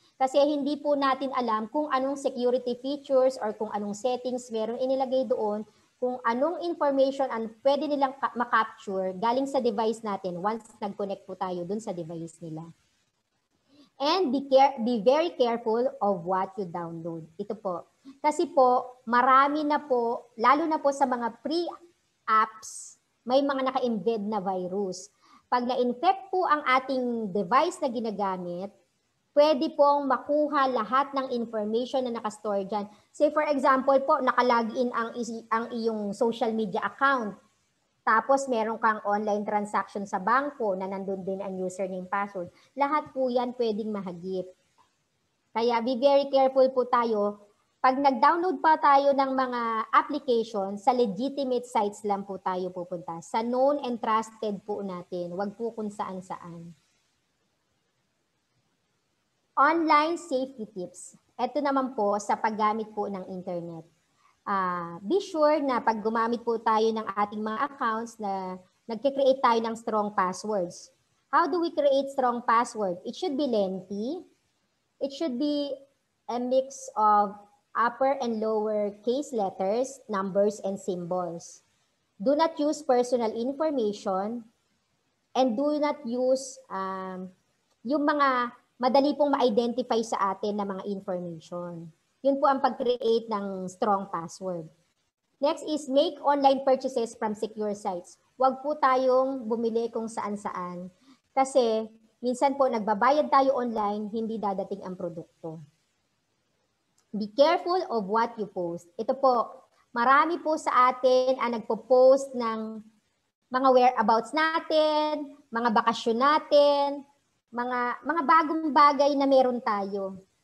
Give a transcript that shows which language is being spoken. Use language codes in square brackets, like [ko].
[tl] Kasi hindi po natin alam kung anong security features or kung anong settings meron inilagay doon, kung anong information ang pwede nilang ma-capture galing sa device natin once nag-connect po tayo dun sa device nila. [en] And be very careful of what you download. [tl] Ito po. Kasi po, marami na po, lalo na po sa mga free apps, may mga naka-embed na virus. Pag na-infect po ang ating device na ginagamit, pwede pong makuha lahat ng information na nakastore dyan. Say for example po, nakalagin ang iyong social media account. Tapos meron kang online transaction sa bangko na nandun din ang username password. Lahat po yan pwedeng mahagip. Kaya [en] be very careful [tl] po tayo. Pag nag-download pa tayo ng mga application, sa legitimate sites lang po tayo pupunta. Sa [en] known and trusted [tl] po natin. Huwag po kung saan-saan. [en] Online safety tips. [tl] Ito naman po sa paggamit po ng internet. [en] Be sure [tl] na pag gumamit po tayo ng ating mga accounts na nagkikreate tayo ng strong passwords. [en] How do we create strong password? It should be lengthy. It should be a mix of upper and lower case letters, numbers, and symbols. Do not use personal information and do not use [tl] yung mga madali pong ma-identify sa atin na mga information. Yun po ang pag-create ng strong password. [en] Next is make online purchases from secure sites. [tl] Huwag po tayong bumili kung saan-saan. Kasi minsan po nagbabayad tayo online, hindi dadating ang produkto. [en] Be careful of what you post. [tl] Ito po, marami po sa atin ang nagpo-post ng mga whereabouts natin, mga bakasyon natin, mga bagong bagay na meron tayo.